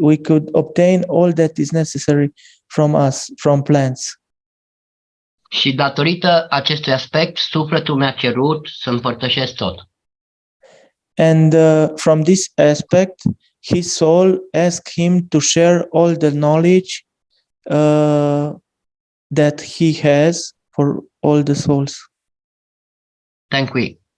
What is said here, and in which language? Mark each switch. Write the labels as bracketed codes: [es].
[en] We could obtain all that is necessary from us, from plants. [ro] Și datorită acestui aspect, sufletul mi-a cerut să împărtășesc tot. [en] And from this aspect, his soul asked him to share all the knowledge that he has for all the souls. Thank you.